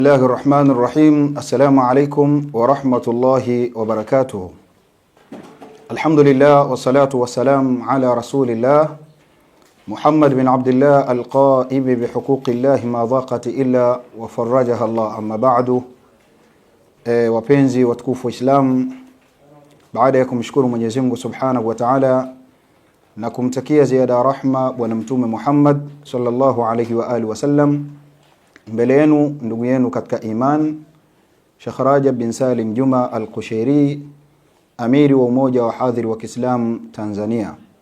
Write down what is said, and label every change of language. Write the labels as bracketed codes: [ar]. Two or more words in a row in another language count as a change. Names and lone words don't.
[ar] الله الرحمن الرحيم. السلام عليكم ورحمة الله وبركاته. الحمد لله والصلاة والسلام على رسول الله محمد بن عبد الله القائم بحقوق الله ما ضاقت إلا وفرجها الله. أما بعد, [sw] wapenzi watukufu Islam, baada ya kumshukuru Mwenyezi Mungu [ar] سبحانه وتعالى [sw] na kumtakia ziada rahma bwana mtume Muhammad [ar] صلى الله عليه وآله وسلم, [sw] mbele yenu ndugu yenu katika iman Sheikh Rajab bin Salim Juma Al-Qushairi, amiri wa umoja wa hadhiri wa Kiislamu Tanzania.